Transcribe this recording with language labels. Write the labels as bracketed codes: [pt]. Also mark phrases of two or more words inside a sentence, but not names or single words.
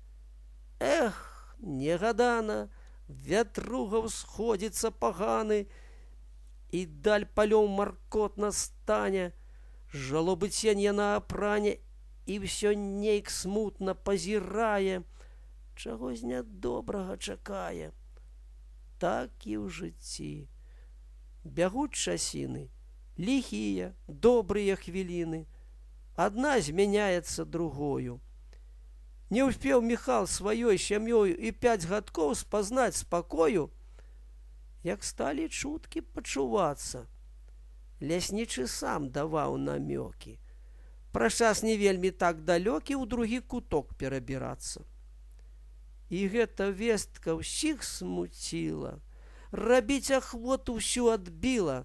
[be] Эх, негадана, вятруга ўсходзіцца паганы, і даль палёў маркотна стане, жалобы цень яна апране, і ўсё нейк смутна пазірае, чагось нядобрага чакае. Так і ў жыцці. Бягуць часіны, ліхія, добрыя хвіліны, адна змяняецца другою. [ru] Не успел Михал своей [be] сям'ёю и 5 гадкоў спазнаць спакою, як сталі чуткі пачувацца. Ляснічы сам даваў намёкі. Праз час не вельмі так далёкі ў другі куток перабірацца. І гэта вестка ўсіх смуціла, рабіць ахвоту ўсю адбіла.